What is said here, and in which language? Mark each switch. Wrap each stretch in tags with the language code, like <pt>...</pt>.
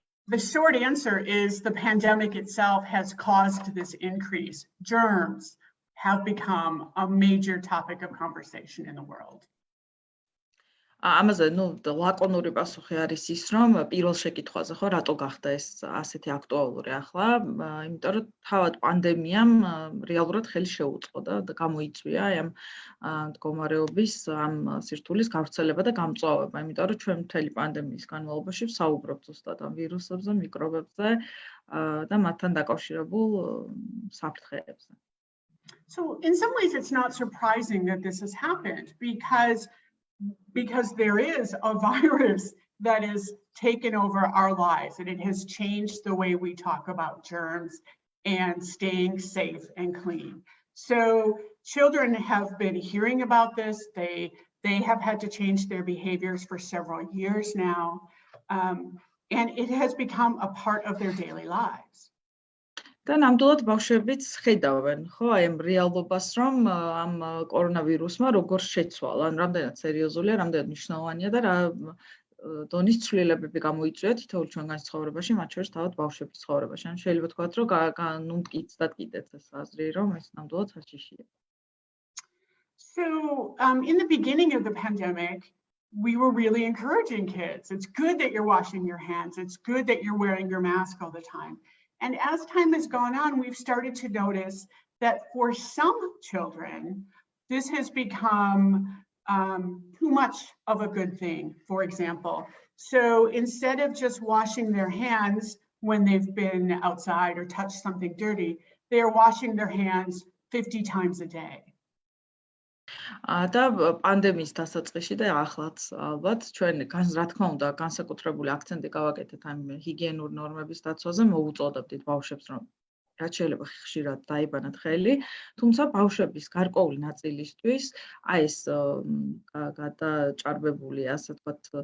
<en>The short answer is the pandemic itself has caused this increase. Germs have become a major topic of conversation in the world.</en> <ka>ამაზე, ლაკონური პასუხი არის ის, რომ პირველ შეკითხვაზე, ხო, რატო გახდა ეს ასეთი აქტუალური ახლა? იმიტომ რომ თავად პანდემიამ რეალურად ხელი შეუწყო და გამოიწვია ამ მდგომარეობის, ამ სირთულის გავრცელება და გამწვავება. იმიტომ რომ ჩვენ მთელი პანდემიის განმავლობაში ვსაუბრობთ ზუსტად ამ ვირუსებზე, მიკრობებზე და მათთან დაკავშირებულ საფრთხეებზე.</ka> <en>So in some ways it's not surprising that this has happened because there is a virus that has taken over our lives and it has changed the way we talk about germs and staying safe and clean. So children have been hearing about this. They have had to change their behaviors for several years now, and it has become a part of their daily lives.</en> <ka>და ნამდვილად ბავშვებიც ხედავენ, ხო, აი ამ რეალობას, რომ ამ კორონავირუსმა როგორ შეცვალა, ან რამდენად სერიოზულია, რამდენად მნიშვნელოვანია და რა დონის ცვლილებები გამოიწვია თითოეულ ჩვენგანის ცხოვრებაში, მათ შორის თავად ბავშვების ცხოვრებაში. ან შეიძლება თქვათ, რომ ნუ მტკიცდათ კიდეც ეს აზრი, რომ ეს ნამდვილად საჭიშია.</ka> <en>So in the beginning of the pandemic, we were really encouraging kids. It's good that you're washing your hands. It's good that you're wearing your mask all the time. And as time has gone on, we've started to notice that for some children, this has become too much of a good thing, for example. So instead of just washing their hands when they've been outside or touched something dirty, they are washing their hands 50 times a day.</en> <ka>და პანდემიის დასაწყისში და ახლაც ალბათ ჩვენ რა თქმა უნდა განსაკუთრებული აქცენტი გავაკეთეთ ამ ჰიგიენურ ნორმების დაცვაზე, მოუწოდებდით ბავშვებს, რომ რაც შეიძლება ხშირად დაიბანათ ხელი, თუმცა ბავშვების გარკვეული ნაწილისთვის აი ეს გადაჭარბებული, ასე ვთქვათ,</ka>